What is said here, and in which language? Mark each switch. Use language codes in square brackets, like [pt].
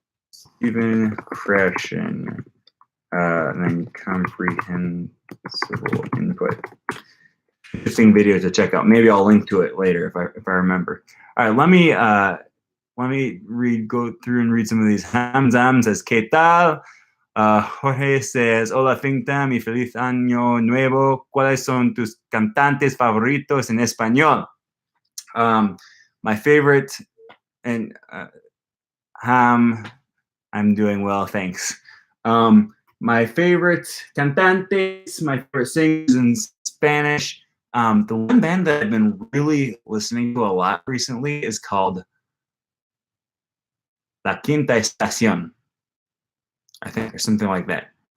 [en] Stephen Krashen. And then comprehensible input. Interesting video to check out. Maybe I'll link to it later if I remember. All right, let me go through and read some of these. Hamzam says, [es] ¿Qué tal? [en] Jorge says, [es] hola Fintam y feliz año nuevo. ¿Cuáles son tus cantantes favoritos en español? [en] My favorite, and I'm doing well, thanks. My favorite cantantes, my favorite singers in Spanish. The one band that I've been really listening to a lot recently is called La Quinta Estación, I think, or something like that.